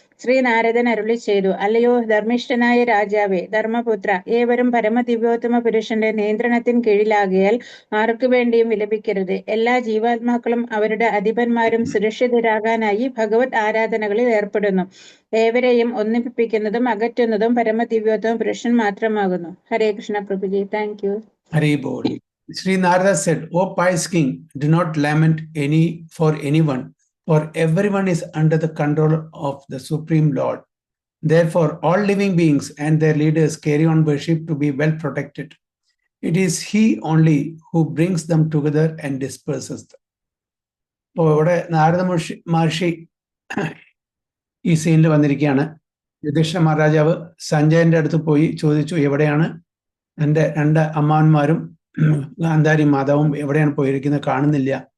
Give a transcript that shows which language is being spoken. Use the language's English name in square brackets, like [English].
[Malayalam] ശ്രീനാരദൻ അരുളി ചെയ്തു, അല്ലയോ ധർമ്മിഷ്ഠനായ രാജാവേ, ധർമ്മപുത്ര, ഏവരും പരമദിവ്യോത്തമ പുരുഷന്റെ നിയന്ത്രണത്തിന് കീഴിലാകിയാൽ ആർക്കു വേണ്ടിയും വിലപിക്കരുത്. എല്ലാ ജീവാത്മാക്കളും അവരുടെ അധിപന്മാരും സുരക്ഷിതരാകാനായി ഭഗവത് ആരാധനകളിൽ ഏർപ്പെടുന്നു. ഏവരെയും ഒന്നിപ്പിക്കുന്നതും അകറ്റുന്നതും പരമദിവ്യോത്തമ പുരുഷൻ മാത്രമാകുന്നു. ഹരേ Krishna പ്രഭുജി. [English] Thank you. [Malayalam] Hari ball. [English] Sri Narada said, O pious king, do not lament for anyone, for everyone is under the control of the Supreme Lord. Therefore, all living beings and their leaders carry on worship to be well protected. It is He only who brings them together and disperses them. [Malayalam] ഇപ്പോൾ ഇവിടെ നാരദ മഹർഷി ഈ സീനിൽ വന്നിരിക്കുകയാണ്. യുധിഷ്ഠിര മഹാരാജാവ് സഞ്ജയന്റെ അടുത്ത് പോയി ചോദിച്ചു, എവിടെയാണ് എൻ്റെ 2 അമ്മാവന്മാരും ഗാന്ധാരി മാതാവും എവിടെയാണ് പോയിരിക്കുന്നത്, കാണുന്നില്ല.